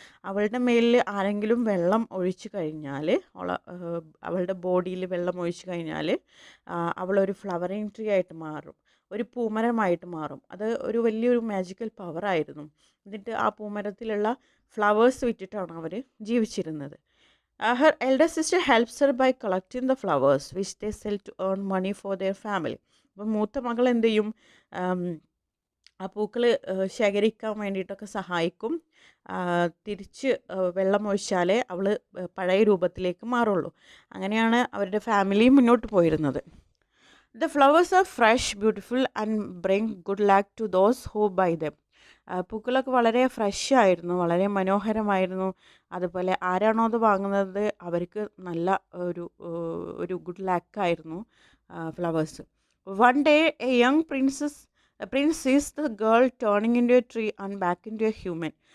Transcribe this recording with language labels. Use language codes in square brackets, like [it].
[ml] അവളുടെ മേലിൽ ആരെങ്കിലും വെള്ളം ഒഴിച്ചു കഴിഞ്ഞാൽ അവളുടെ ബോഡിയിൽ വെള്ളം ഒഴിച്ചു കഴിഞ്ഞാൽ അവളൊരു ഫ്ലവറിങ് ട്രീ ആയിട്ട് മാറും, ഒരു പൂമരമായിട്ട് മാറും. അത് ഒരു വലിയൊരു മാജിക്കൽ പവറായിരുന്നു. എന്നിട്ട് ആ പൂമരത്തിലുള്ള ഫ്ലവേഴ്സ് വിറ്റിട്ടാണ് അവർ ജീവിച്ചിരുന്നത്. [en] Her elder sister helps her by collecting the flowers which they sell to earn money for their family. [ml] അപ്പം മൂത്ത മകൾ എന്ത് ചെയ്യും, ആ പൂക്കൾ ശേഖരിക്കാൻ വേണ്ടിയിട്ടൊക്കെ സഹായിക്കും. തിരിച്ച് വെള്ളം ഒഴിച്ചാലേ അവൾ പഴയ രൂപത്തിലേക്ക് മാറുള്ളൂ. അങ്ങനെയാണ് അവരുടെ ഫാമിലി മുന്നോട്ട് പോയിരുന്നത്. [en] The flowers are fresh, beautiful and bring good luck to those who buy them. [ml] പൂക്കളൊക്കെ വളരെ ഫ്രഷ് ആയിരുന്നു, വളരെ മനോഹരമായിരുന്നു. അതുപോലെ ആരാണോ അത് വാങ്ങുന്നത് അവർക്ക് നല്ല ഒരു good ലക്കായിരുന്നു flowers. [en] One day a young prince sees the girl turning into a tree and back into a human.